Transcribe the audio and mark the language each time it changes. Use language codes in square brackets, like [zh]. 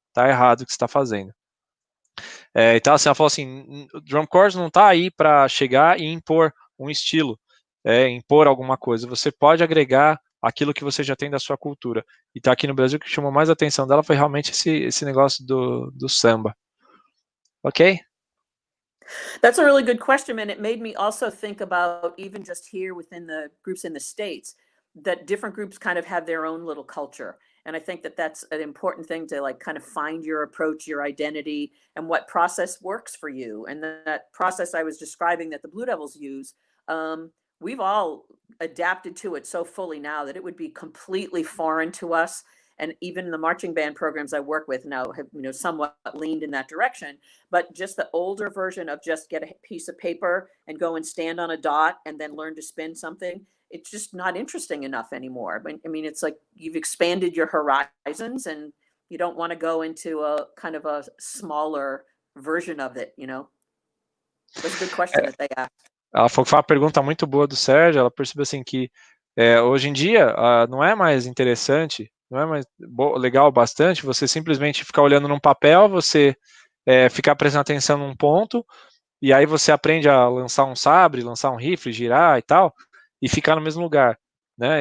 [pt] Está errado o que você está fazendo. Então assim, ela falou assim, o drum corps não está aí para chegar e impor um estilo, impor alguma coisa. Você pode agregar aquilo que você já tem da sua cultura. E tá aqui no Brasil, o que chamou mais a atenção dela foi realmente esse negócio do samba. [en] Okay? That's a really good question, and it made me also think about, even just here within the groups in the States, that different groups kind of have their own little culture. And I think that that's an important thing, to like kind of find your approach, your identity, and what process works for you. And that process I was describing that the Blue Devils use, we've all adapted to it so fully now that it would be completely foreign to us. And even the marching band programs I work with now have, you know, somewhat leaned in that direction. But just the older version of just get a piece of paper and go and stand on a dot and then learn to spin something, it's just not interesting enough anymore. I mean, it's like you've expanded your horizons and you don't want to go into a kind of a smaller version of it, you know? That's a good question that they asked. [pt] Ela falou que foi uma pergunta muito boa do Sérgio. Ela percebeu assim que hoje em dia não é mais interessante, não é mais legal bastante você simplesmente ficar olhando num papel, você ficar prestando atenção num ponto e aí você aprende a lançar um sabre, lançar um rifle, girar e tal, e ficar no mesmo lugar, né?